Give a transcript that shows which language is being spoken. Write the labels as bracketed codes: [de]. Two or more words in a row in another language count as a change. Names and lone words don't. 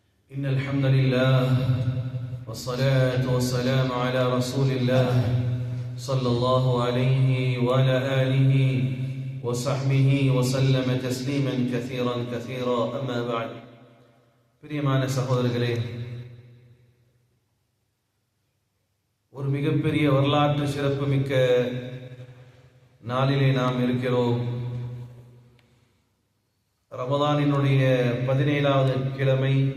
[ar] إن الحمد لله والصلاة والسلام على رسول الله صلى الله عليه وعلى آله وصحبه وسلم تسليما كثيرا كثيرا أما بعد [ta] பிரியமான சகோதரர்களே, ஒரு மிகப்பெரிய வரலாற்று சிறப்புமிக்க நாளிலே நாம் இருக்கிறோம். ரமதானினுடைய 17வது கிழமை.